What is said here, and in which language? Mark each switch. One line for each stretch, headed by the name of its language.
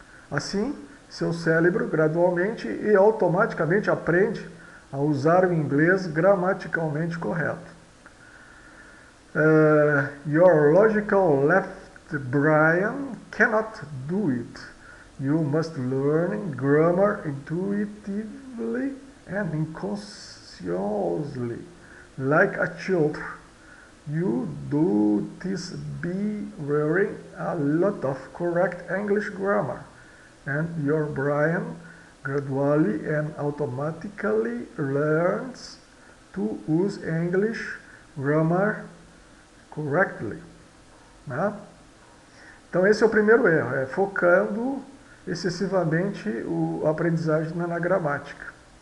Portuguese: Assim, seu cérebro gradualmente e automaticamente aprende a usar o inglês gramaticalmente correto.
English: Your logical left brain cannot do it. You must learn grammar intuitively and unconsciously, like a child. You do this by wearing a lot of correct English grammar, and your brain gradually and automatically learns to use English grammar correctly, né?
Portuguese: Então esse é o primeiro erro, focando excessivamente a aprendizagem na gramática.